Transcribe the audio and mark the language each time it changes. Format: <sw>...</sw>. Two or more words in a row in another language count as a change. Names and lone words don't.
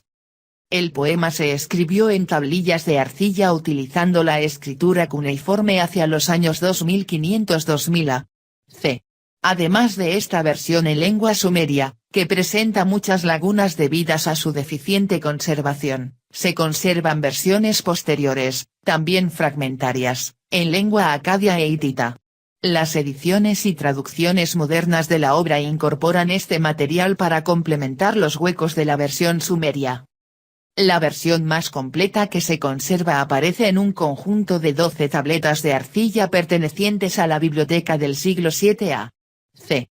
<es>El poema se escribió en tablillas de arcilla utilizando la escritura cuneiforme hacia los años 2500-2000 a.C. Además de esta versión en lengua sumeria, que presenta muchas lagunas debidas a su deficiente conservación, se conservan versiones posteriores, también fragmentarias, en lengua acadia e hitita. Las ediciones y traducciones modernas de la obra incorporan este material para complementar los huecos de la versión sumeria. La versión más completa que se conserva aparece en un conjunto de 12 tabletas de arcilla pertenecientes a la biblioteca del siglo VII a.C.</es>